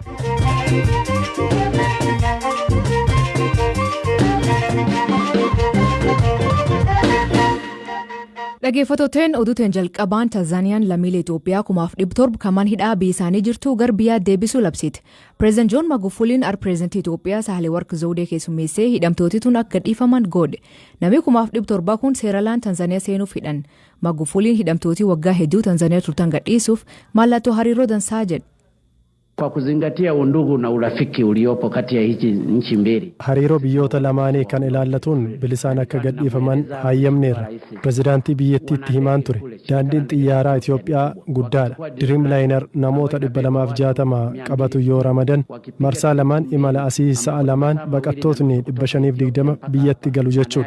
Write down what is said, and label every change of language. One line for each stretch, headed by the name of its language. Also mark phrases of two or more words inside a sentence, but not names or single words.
Oromo: Dhaggeeffattoonni oduutiin jalqabaan Tanzaaniyaan lammiilee Itoophiyaa 1700 kaman hidhaa biyyaanii jirtu gara biyyaa deebisuu labsite. Pireezidant Joon Magufuliin pireezidantii Itoophiyaa Saahilewarq Zawudee keessummeessee hidhamtootituun akka dhiifaman godhe. Namni 1700 kun seeralaan Tanzaaniyaa seenuuf hidhan. Magufuliin hidhamtootii waggaa hedduu Tanzaaniyaa turtan gadhiisuuf mallattoo hariiroo dansaa jedhe.
Swahili: Kwa kuzingatia undugu na urafiki uliopo kati ya hizi nchi mbili.
Oromo: Hariiroo biyyoota lamaanii kan ilaallatuun bilisaan akka gadhiifaman hayyamneerra. Pireezidaantii biyyattiitti himaan ture. Daandiin xiyyaaraa Itoophiyaa guddaadha. Dreamliner namoota 260 qabatu yoo ramadan marsaa lamaan imala asii sa'a lamaan baqattootni 520 biyyatti galu jechuudha.